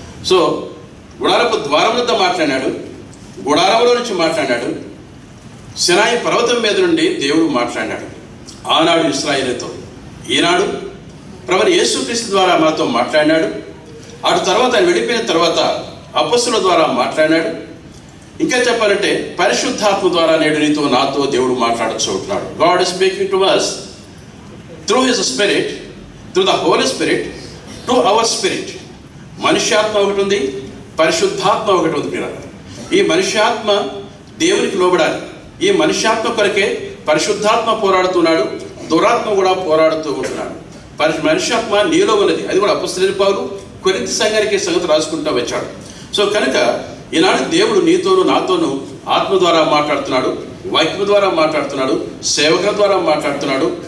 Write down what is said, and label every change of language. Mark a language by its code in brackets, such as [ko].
[te] So గుడారపు ద్వారములతో మాట్లాడినాడు, గుడారములో నుంచి మాట్లాడినాడు, సినాయి పర్వతం మీద నుండి దేవుడు మాట్లాడినాడు. ఆనాడు ఇశ్రాయేలుతో, ఈనాడు ప్రభువు యేసుక్రీస్తు ద్వారా మనతో మాట్లాడినాడు. అటు తర్వాత ఆయన వెళ్ళిపోయిన తర్వాత అపొస్తలుల ద్వారా మాట్లాడినాడు. ఇంకా చెప్పాలంటే పరిశుద్ధాత్మ ద్వారా నేడు నీతో నాతో దేవుడు మాట్లాడుతున్నాడు. [en] God is speaking to us through his spirit, through the Holy Spirit to our spirit. మనుష్యాత్మ ఒకటి ఉంది, పరిశుద్ధాత్మ ఒకటి ఉంది. [te] ఈ మనుష్యాత్మ దేవునికి లోబడాలి. ఈ మనుష్యాత్మ కొరకే పరిశుద్ధాత్మ పోరాడుతున్నాడు, దురాత్మ కూడా పోరాడుతూ ఉంటున్నాడు. మనుష్యాత్మ నీలో ఉన్నది. అది కూడా అపొస్తలుడైన పౌలు కొరింథీ సంఘానికి సంగతి రాసుకుంటూ వచ్చాడు. సో కనుక ఈనాడు దేవుడు నీతోనూ నాతోనూ ఆత్మ ద్వారా మాట్లాడుతున్నాడు, వాక్యం ద్వారా మాట్లాడుతున్నాడు, సేవకుల ద్వారా మాట్లాడుతున్నాడు.